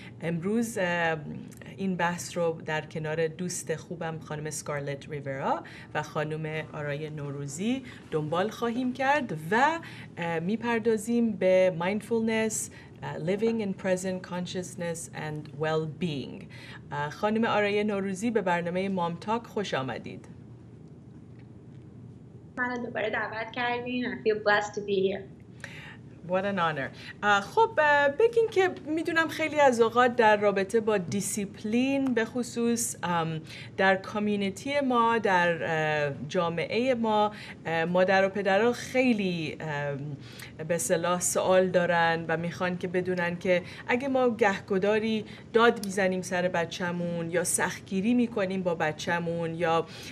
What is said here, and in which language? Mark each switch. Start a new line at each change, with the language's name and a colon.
Persian: امروز این بحث رو در کنار دوست خوبم خانم اسکارلت ریورا و خانم آرای نوروزی دنبال خواهیم کرد و میپردازیم به mindfulness،
English: living in present consciousness and well-being.
Persian: خانم آرای نوروزی به برنامه مام تاک خوش آمدید. منو دوباره دعوت کردین.
English: I feel blessed to be here. What an honor.
Persian: خب بگین که میدونم خیلی از اوقات در رابطه با دیسیپلین به خصوص در کامیونیتی ما، در جامعه ما، مادر و پدرها خیلی به اصطلاح سوال دارن و میخوان که بدونن که اگه ما گهگداری داد میزنیم سر بچه‌مون یا سختگیری میکنیم با بچه‌مون یا